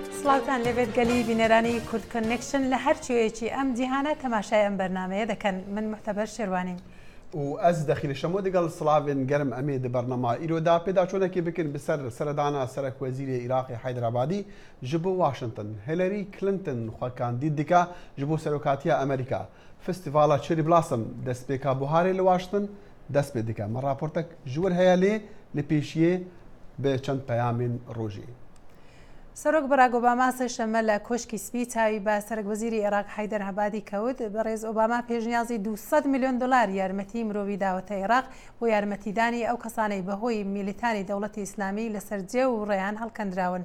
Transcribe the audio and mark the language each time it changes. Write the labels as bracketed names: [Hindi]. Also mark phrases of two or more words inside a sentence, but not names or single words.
[Central Kurdish] سڵاوتان لەبێت گەلی بینەرانی کورد کۆنێکشن لە هەر کوێیەکی ئەم جیهانە تەماشای ئەم بەرنامەیە دەکەن. من محتەبەر شێروانیم [Kurdish] و ئەس دەخیل شەمۆ دەگەڵ سڵاوێن گەرم ئەمێ دە بەرنەما ئیرۆدا پێدا چۆنێکی بکن بسەر سەردانا سەرک وەزیری عێراقی حەیدرابادی ji bo Washington Hillary Clinton xwekandîd dike ji bo serokatiya Amerîka. Festîvala Cherry Blossom destpêka buharê li Washington dest pê dike. Me raportek ji wir heye lê li pêşiyê bi çend peyamên rojê. [Central Kurdish] سەرۆک بەراک ئۆباما سێشەممە لە کۆشکی سپی چاوی بە سەرۆکوەزیری عێراق حەیدەر هەبادی کەوت. بەڕێز ئۆباما پێشنیازی 200 میلیۆن دلار یارمەتی مرۆڤی داوەتە عێراق بۆ یارمەتیدانی ئەو کەسانەی بەهۆی میلیتانی دەوڵەتی ئیسلامی لەسەر جێ و ڕێیان هەڵکەندراون.